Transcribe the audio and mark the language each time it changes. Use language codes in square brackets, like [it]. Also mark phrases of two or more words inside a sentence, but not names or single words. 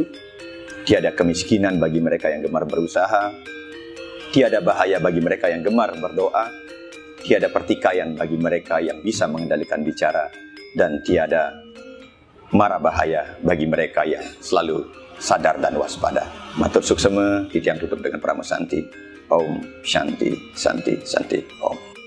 [id] Tiada kemiskinan bagi mereka yang gemar berusaha, tiada bahaya bagi mereka yang gemar berdoa, tiada pertikaian bagi mereka yang bisa mengendalikan bicara, dan tiada mara bahaya bagi mereka yang selalu sadar dan waspada. [ban] Matur suksema, titiang [id] tutup dengan Pramusanti. [sa] Om Shanti Santi Santi Om.